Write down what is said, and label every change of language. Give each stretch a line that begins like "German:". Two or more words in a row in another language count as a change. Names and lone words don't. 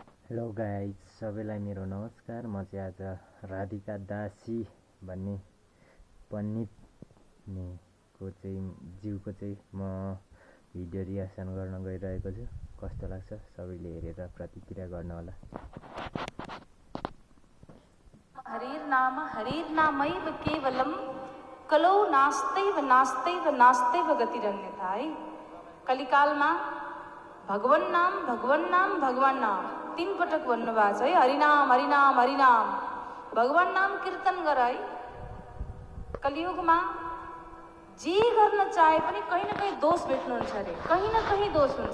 English: Hello guys,
Nepali: सबैलाई मेरो नमस्कार। म चाहिँ आज राधिका दासी भन्ने पण्डितको जिउको चाहिँ म
English: video reaction
Nepali: गर्न गइरहेको छु। कस्तो लाग्छ सबैले हेरेर प्रतिक्रिया गर्न होला।
Sanskrit: हरिर नामैव केवलम कलौ नास्तैव नास्तैव नास्तैव गतिरन्यथा।
Nepali: है कलिकालमा भगवान नाम 3 पटक भन्नुभएको छ। है हरिनाम हरिनाम हरिनाम, भगवान नाम कीर्तन गर। है कलियुगमा जे गर्न चाहे पनि कहीँ न कहीँ दोष भेट्नुहुन्छ अरे, कहीँ न कहीँ दोष हुन्छ।